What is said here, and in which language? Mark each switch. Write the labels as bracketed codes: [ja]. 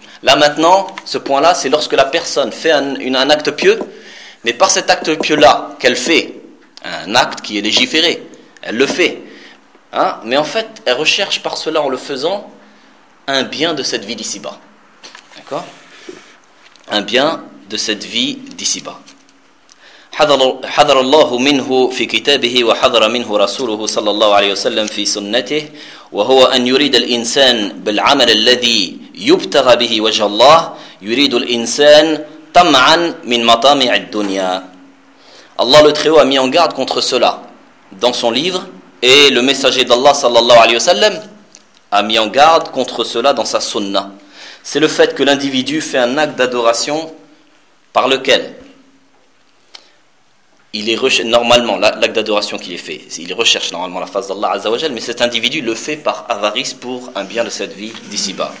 [fr] Là maintenant, ce point-là, c'est lorsque la personne fait un acte pieux, mais par cet acte pieux-là qu'elle fait, un acte qui est légiféré, elle le fait. Mais en fait, elle recherche par cela, en le faisant, un bien de cette vie d'ici-bas. D'accord ? Un bien de cette vie d'ici-bas. [ar] حذر الله منه في كتابه وحذر منه رسوله صلى الله عليه وسلم في سنته وهو أن يريد الإنسان بالعمل الذي يبتغى به وجه الله يريد الإنسان طمعا من مطامع الدنيا. [fr] Allah le Très-Haut a mis en garde contre cela dans son livre et le messager d'Allah [ar] صلى الله عليه وسلم [fr] a mis en garde contre cela dans sa sunna. C'est le fait que l'individu fait un acte d'adoration par lequel il est normalement, l'acte d'adoration qu'il est fait, il recherche normalement la face d'Allah Azza wa Jal, mais cet individu le fait par avarice pour un bien de cette vie d'ici-bas.